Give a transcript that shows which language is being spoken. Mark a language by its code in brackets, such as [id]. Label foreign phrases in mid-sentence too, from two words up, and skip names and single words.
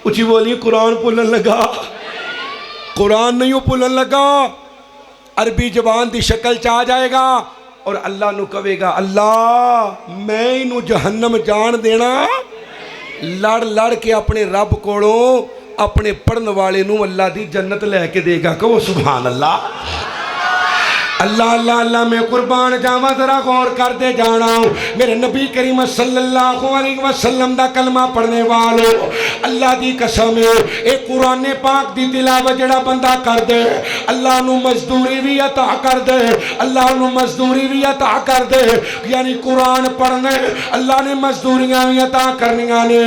[pa] اچی بولی قرآن بھلن لگا، قرآن نہیں بھلن لگا، عربی زبان کی شکل چ آ جائے گا اور اللہ نوں کہے گا اللہ میں اینوں جہنم جان دینا. لڑ لڑ کے اپنے رب کولوں اپنے پڑھن والے نوں اللہ دی جنت لے کے دے گا. कहो [ar] سبحان الله. [pa] اللہ اللہ اللہ میں قربان جاواں، ذرا غور کرتے جانا. میرے نبی کریم [ar] صلى الله عليه وسلم [pa] دا کلمہ پڑھنے والو، اللہ دی قسم اے قرآن پاک دی تلاوت جیہڑا بندہ کر دے اللہ نوں مزدوری بھی عطا کر دے، اللہ نوں مزدوری بھی عطا کر دے. یعنی قرآن پڑھنے اللہ نے مزدوریاں بھی عطا کرنیاں نے.